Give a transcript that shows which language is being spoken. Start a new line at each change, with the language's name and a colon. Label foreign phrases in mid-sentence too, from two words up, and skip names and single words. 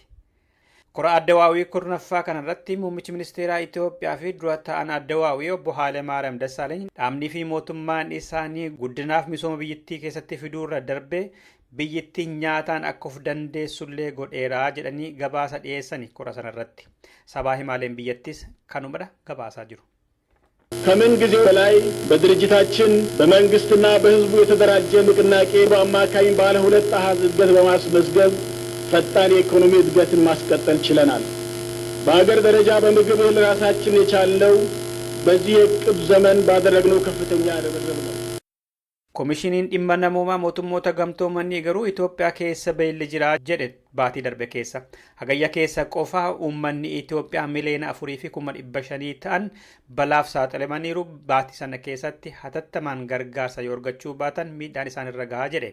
Oromo: Kora Addawaawii kurnaffaa kanarratti muummichi ministeeraa Itoophiyaa fi dura ta'an Addawaawii obbo Haalemaariyaam Dassaaleny dhaabnii fi mootummaan isaanii guddinaaf misooma biyyattii keessatti fiduurra darbee biyyattiin nyaataan akka of dandeessullee godheeraa jedhanii gabaasa dhiyeessani kora sanarratti. Sabaa himaaleen biyyattis kanumadha gabaasaa jiru.
Amharic: ከምን ጊዜ በላይ በድርጅታችን በመንግስትና በህዝቡ የተደራጀ ንቅናቄ በአማካኝ ባለ ሁለት አሃዝ እድገት በማስመዝገብ ፈጣን የኢኮኖሚ እድገትን ማስቀጠል ችለናል። በአገር ደረጃ በምግብ እህል ራሳችን የቻልነው በዚህ የቅብ ዘመን ባደረግነው ከፍተኛ ርብርብ ነው።
Oromo: Komishiniin dhimma namoomaa mootummoota gamtoomanii garuu Itoophiyaa keessa beelli jira jedhe baatii darbe keessa. Hagayya keessa qofaa uummanni Itoophiyaa miliyoona 4,500 ta'an balaaf saaxilamaniiru. Baatii sana keessatti hatattamaan gargaarsa yoo argachuu baatan miidhaan isaan irra gahaa jedhe.